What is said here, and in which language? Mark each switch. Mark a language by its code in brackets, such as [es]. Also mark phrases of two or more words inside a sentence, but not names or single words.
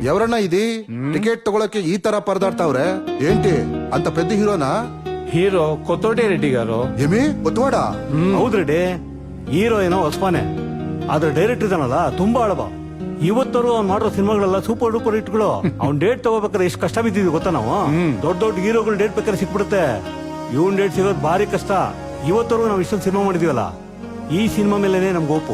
[te] ఎవరన్నా ఇది టికెట్ తಗೊಳಕ್ಕೆ ఈ ತರ పరదాడతాವ್ರೆ ఏంటి అంత పెద్ద హీరోనా హీరో కొత్తోటి రెడ్డి గారు. ఏమి కొత్తవాడా [kn] ಹೌದ್ ರೆಡ್ಡಿ, ಹೀರೋ ಏನೋ ಹೊಸಪಾನೆ, ಆದ್ರೆ ಡೈರೆಕ್ಟರ್ ಇದಾನಲ್ಲ ತುಂಬಾ ಅಳಬ. ಇವತ್ತರು ಅವ್ನು ಮಾಡಿರೋ ಸಿನಿಮಾಗಳೆಲ್ಲ [en] super duper [kn] ಹಿಟ್ಗಳು. ಅವ್ನ್ ಡೇಟ್ ತಗೋಬೇಕಾದ್ರೆ ಎಷ್ಟು ಕಷ್ಟ ಬಿದ್ದಿದ್ವಿ ಗೊತ್ತಾ ನಾವು. ದೊಡ್ಡ ದೊಡ್ಡ ಹೀರೋಗಳು ಡೇಟ್ ಬೇಕಾದ್ರೆ ಸಿಕ್ಬಿಡುತ್ತೆ, ಇವನ್ ಡೇಟ್ ಸಿಗೋದು ಭಾರಿ ಕಷ್ಟ. ಇವತ್ತರು ನಾವು ಇಷ್ಟೊಂದು ಸಿನಿಮಾ ಮಾಡಿದೀವಲ್ಲ, ಈ ಸಿನಿಮಾ ಮೇಲೆನೆ ನಮ್ಗೆ ಒಪ್ಪು.